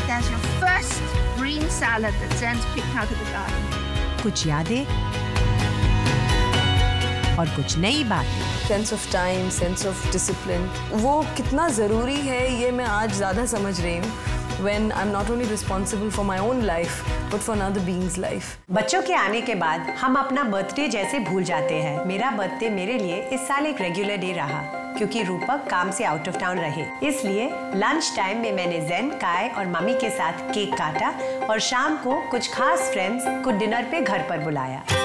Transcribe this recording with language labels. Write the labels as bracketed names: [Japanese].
[English] There's your first green salad that Zen's picked out of the garden. [Hindi] कुछ यादें और कुछ नई बातें। Sense of time, sense of discipline, वो कितना ज़रूरी है ये मैं आज ज़्यादा समझ रही हूँ। [English] When I'm not only responsible for my own life, but for another being's life. [Hindi] बच्चों के आने के बाद हम अपना बर्थडे जैसे भूल जाते हैं। मेरा बर्थडे मेरे लिए इस साल एक रेगुलर डे रहा क्योंकि रूपक काम से आउट ऑफ टाउन रहे। इसलिए लंच टाइम में मैंने ज़ेन, काय और मम्मी के साथ केक काटा और शाम को कुछ खास फ्रेंड्स को डिनर पे घर पर बुलाया।